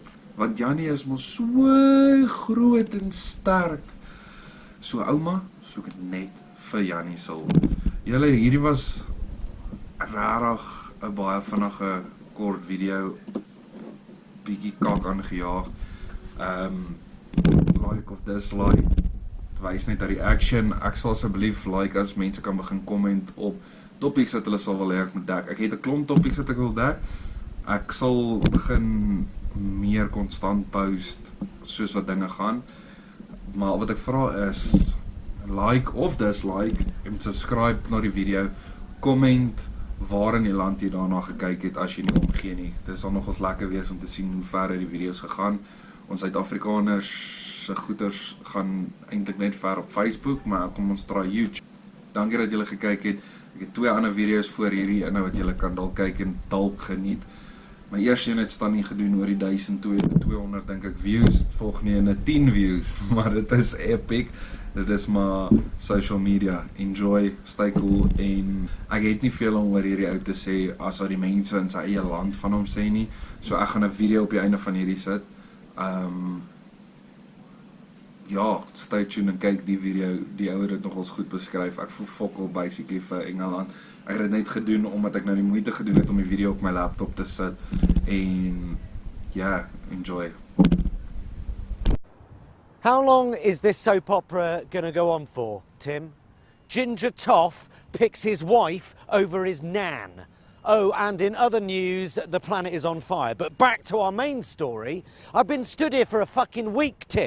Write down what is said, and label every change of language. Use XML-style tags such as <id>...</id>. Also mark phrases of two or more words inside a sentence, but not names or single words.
<af>Want Jannie is mos so groot en sterk. So ouma soek net vir Jannie se hulp. Julle, hierdie was rarig 'n baie vinnige kort video, bietjie kak aangejaag. Like of dislike, wys net 'n reaction. Ek sal asseblief like as mense kan begin comment op topics wat hulle sal wil hê ek moet dek. Ek het 'n klomp topics wat ek wil dek. Ek sal begin meer konstant post soos wat dinge gaan. Maar wat ek vra is like of dislike en subscribe na die video. Comment waar in die land jy daarna gekyk het as jy nie omgee nie. Dit sal nogals lekker wees om te sien hoe ver die video's gegaan. Ons Suid-Afrikaners se goeders gaan eintlik net ver op Facebook, maar kom ons try YouTube. Dankie dat julle gekyk het. Ek het 2 ander video's voor hierdie inhou wat julle kan dalk kyk en dalk geniet. My eerste een het staan nie gedoen oor die 1200 dink ek views, volgende een 10 views, maar dit is epic. Dit is maar</af> <en>social media. Enjoy, stay cool</en> <af>en ek het nie veel om oor hierdie ou te sê as wat die mense in sy eie land van hom sê nie. So ek gaan 'n video op die einde van hierdie sit. Ja,</af> <en>stay tuned</en> <af>en kyk die video, die ou het dit nogals goed beskryf. Ek voel fokol basically vir Engeland. Ek het dit net gedoen omdat ek nou die moeite gedoen het om die video op my laptop te sit. En ja, enjoy.</af> <en>How long is this soap opera gonna go on for, Tim? Ginger Toff picks his wife over his nan. Oh, and in other news, the planet is on fire. But back to our main story. I've been stood here for a fucking week, Tim.</en>